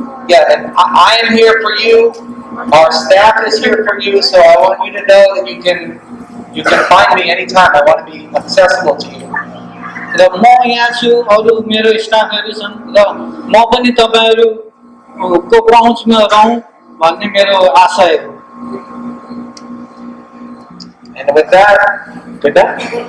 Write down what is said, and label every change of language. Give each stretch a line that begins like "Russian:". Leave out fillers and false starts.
English: Yeah, and I am here for you. Our staff is here for you, so I want you to know that you can find me anytime. I want to be accessible to you.
Nepali: र म यहाँ छु अरु मेरो स्टाफहरु छन् र म पनि तपाईहरुको पहुँचमा रहूँ भन्ने मेरो आशय हो
English: And with that, good night.